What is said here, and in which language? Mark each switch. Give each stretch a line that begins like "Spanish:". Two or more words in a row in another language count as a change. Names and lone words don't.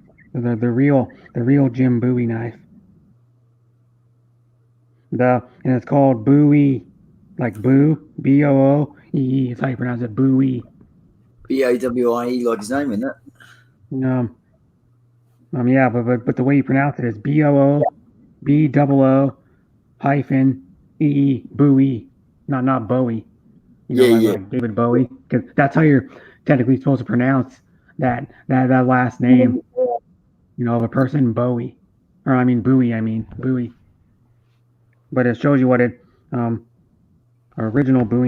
English: The real Jim Bowie knife. And it's called Bowie, like Boo, B-O-O-E-E. It's how you pronounce it, Bowie. B-A-W-I-E, like his name, isn't it? Yeah, but the way you pronounce it is B-O-O-B-O-O hyphen E-E, Bowie, not Bowie. Like David Bowie, because that's how you're technically supposed to pronounce that last name, of a person, Bowie. Bowie. But it shows you what original Bowie.